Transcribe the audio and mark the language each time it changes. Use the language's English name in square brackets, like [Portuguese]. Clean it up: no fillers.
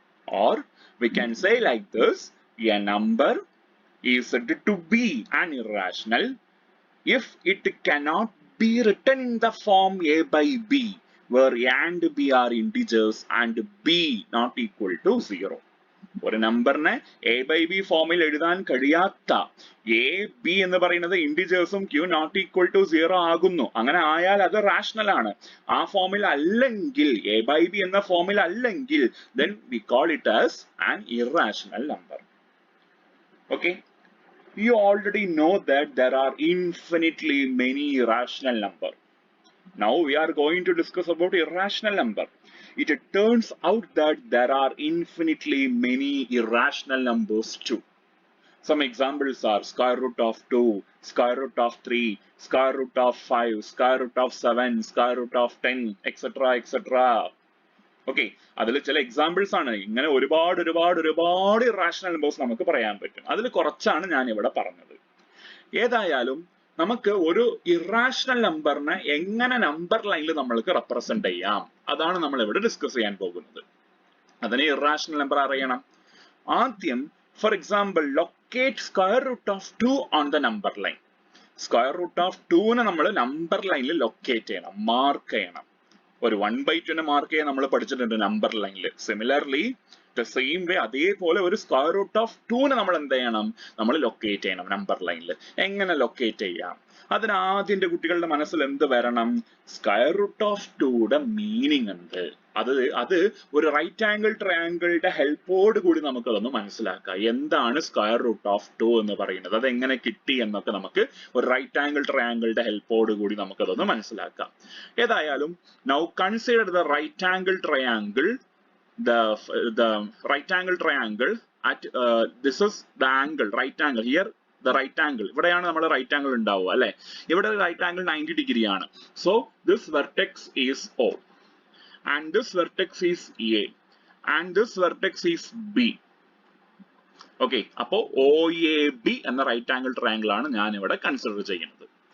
[English] Or we can say like this, a number is said to be an irrational if it cannot be written in the form a by b, where a and b are integers and b not equal to 0. [Malayalam] ഒരു നമ്പറിനെ A by B ഫോമിൽ എഴുതാൻ കഴിയാത്ത A B എന്ന് പറയുന്നത് ഇന്റിജേഴ്സും Q not equal to 0 ആകുന്നു. അങ്ങനെ ആയാൽ അത് റാഷണൽ ആണ്. ആ ഫോമിൽ അല്ലെങ്കിൽ, എ ബൈ ബി എന്ന ഫോമിൽ അല്ലെങ്കിൽ, [English] then we call it as an irrational number. Okay, you already know that there are infinitely many rational numbers. Now we are going to discuss about irrational number. It turns out that there are infinitely many irrational numbers too. Some examples are square root of 2, square root of 3, square root of 5, square root of 7, square root of 10, etc. etc. [Malayalam] Okay, അതിൽ ചില examples ആണ്. ഇങ്ങനെ ഒരുപാട് irrational numbers നമുക്ക് പറയാൻ പറ്റും. അതിൽ കുറച്ചാണ് ഞാൻ ഇവിടെ പറഞ്ഞത്. ഏതായാലും നമുക്ക് ഒരു ഇറാഷണൽ നമ്പറിനെ എങ്ങനെ നമ്പർ ലൈനിൽ നമ്മൾക്ക് റെപ്രസെന്റ് ചെയ്യാം, അതാണ് നമ്മൾ ഇവിടെ ഡിസ്കസ് ചെയ്യാൻ പോകുന്നത്. അതിന് ഇറാഷണൽ നമ്പർ അറിയണം. ആദ്യം [English] For example locate square root of 2 on the number line. [Malayalam] Square root of 2 നമ്മൾ നമ്പർ ലൈനിൽ ലൊക്കേറ്റ് ചെയ്യണം, മാർക്ക് ചെയ്യണം. ഒരു 1/2 മാർക്ക് ചെയ്യാൻ നമ്മൾ പഠിച്ചിട്ടുണ്ട് നമ്പർ ലൈനിൽ. സിമിലർലി [English] the same way [Malayalam] അതേപോലെ ഒരു സ്ക്വയർ റൂട്ട് ഓഫ് 2 നമ്മൾ എന്ത് ചെയ്യണം, നമ്മൾ ലൊക്കേറ്റ് ചെയ്യണം നമ്പർ ലൈനിൽ. എങ്ങനെ ലൊക്കേറ്റ് ചെയ്യാം? അതിന് ആദ്യം കുട്ടികളുടെ മനസ്സിൽ എന്ത് വരണം? സ്ക്വയർ റൂട്ട് ഓഫ് 2യുടെ മീനിങ് ഉണ്ട്. അത് ഒരു റൈറ്റ് ആംഗിൾ ട്രയാംഗിളുടെ ഹെൽപ്പോട് കൂടി നമുക്ക് അതൊന്ന് മനസ്സിലാക്കാം. എന്താണ് സ്ക്വയർ റൂട്ട് ഓഫ് 2 എന്ന് പറയുന്നത്, അത് എങ്ങനെ കിട്ടി എന്നൊക്കെ നമുക്ക് ഒരു റൈറ്റ് ആംഗിൾ ട്രയാംഗിളുടെ ഹെൽപ്പോട് കൂടി നമുക്ക് അതൊന്ന് മനസ്സിലാക്കാം. [English] ഏതായാലും now consider the right angle triangle, the right angle triangle at this is the angle, right angle here, the right angle [Malayalam] ഇവിടെയാണ് നമ്മൾ റൈറ്റ് ആംഗിൾ ഉണ്ടാവുക അല്ലെ. ഇവിടെ റൈറ്റ് ആംഗിൾ 90 ഡിഗ്രി ആണ്. [English] So this vertex is O and this vertex is A and this vertex is B. [Malayalam] Okay, അപ്പോ OAB എന്ന right angle triangle ആണ് ഞാൻ ഇവിടെ കൺസിഡർ ചെയ്യുന്നത്.